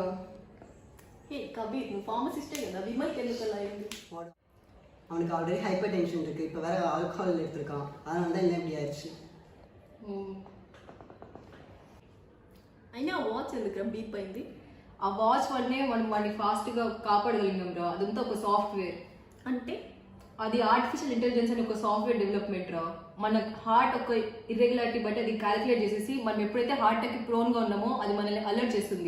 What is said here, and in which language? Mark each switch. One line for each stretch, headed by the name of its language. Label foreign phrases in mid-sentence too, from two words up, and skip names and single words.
Telugu: கபீர், నువ్వు ఫార్మసిస్టే కదా, విమల్కి ఎందుకు అలా అయింది?
Tamil: அவனுக்கு
English: already hyper tension
Tamil: இருக்கு, இப்போ வேற ஆல்கஹால் எடுத்திருக்கான், அதனால தான் என்ன இப்படி ஆயிடுச்சு.
Telugu: అయినా ఆ వాచ్ ఎందుకు బీప్ అయింది? ఆ వాచ్ వల్లనే మనం వాడిని ఫాస్ట్ గా కాపాడగలిగినాం రా. అదంతా ఒక సాఫ్ట్వేర్. అంటే అది
English: artificial intelligence
Telugu: అని ఒక
English: software development
Telugu: రా. మన హార్ట్ ఒక ఇర్రెగ్యులారిటీ బట్టి అది క్యాలిక్యులేట్ చేసేసి మనం ఎప్పుడైతే
English: heart attack prone
Telugu: గా ఉన్నామో అది మనల్ని అలర్ట్ చేస్తుంది.